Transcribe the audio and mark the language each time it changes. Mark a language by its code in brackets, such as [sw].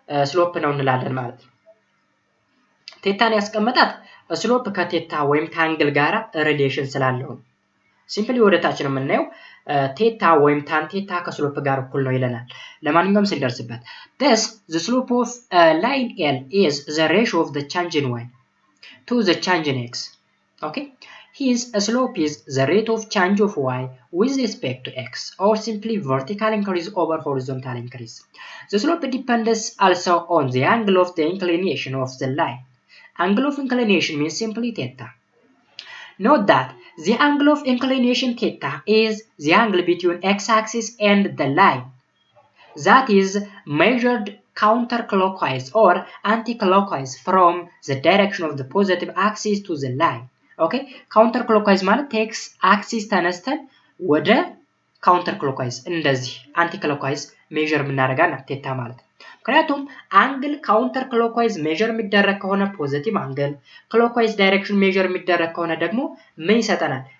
[am] ስሎፕ ነው እንላለን ማለት ነው። ቴታን ያስቀመጣት ስሎፕ ከቴታ ወይም ከአንግል ጋራ ሪሌሽን ስላለው ሲምፕሊ ወደታች ነው የምናየው። ቴታ ወይም ታን ቴታ ከስሎፕ ጋር እኩል ነው ይለናል። ለማንኛውም ስንደርስበት [en] thus the slope of line L is the ratio of the change in y to the change in x. Okay, his slope is the rate of change of y with respect to x, or simply vertical increase over horizontal increase. The slope depends also on the angle of the inclination of the line. Angle of inclination means simply theta. Note that the angle of inclination theta is the angle between x-axis and the line. That is measured counterclockwise or anti-clockwise from the direction of the positive axis to the line. [am] Okay, counterclockwise ማለት x axis ተነስተን ወደ counterclockwise እንደዚህ anti-clockwise measure የምናደርጋት ቴታ ማለት ነው። ምክንያቱም አንግል counterclockwise measure የሚደረግ ከሆነ ፖዚቲቭ አንግል፣ clockwise direction measure የሚደረግ ከሆነ ደግሞ ምን ይሰጠናል?